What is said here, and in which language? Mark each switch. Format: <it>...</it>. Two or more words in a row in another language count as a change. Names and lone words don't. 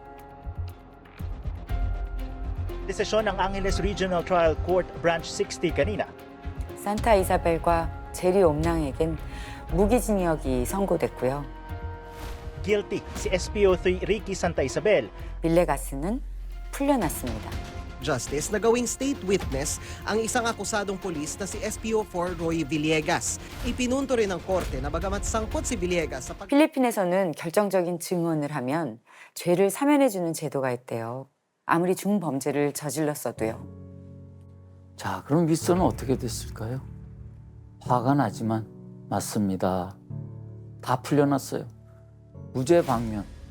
<tl>Desisyon ng Angeles Regional Trial Court Branch 60 kanina.</tl> <ko>산타 이사벨과 제리 옴낭에겐 무기징역이 선고됐고요.</ko> <tl>Guilty si SPO3 Ricky Santa Isabel.</tl> <ko>빌레가스는 풀려났습니다.</ko> <tl>Justice na gawing</tl> <en>state witness</en> <tl>ang isang akusadong pulis na si SPO4 Roy Villegas. Ipinunto rin ng korte na bagamat sangkot si Villegas sa</tl> <ko>필리핀에서는 결정적인 증언을 하면 죄를 사면해주는 제도가 있대요. 아무리 중범죄를 저질렀어도요. 자, 그럼 윗선은 어떻게 됐을까요? 화가 나지만 맞습니다. 다 풀려났어요. 무죄 방면.</ko>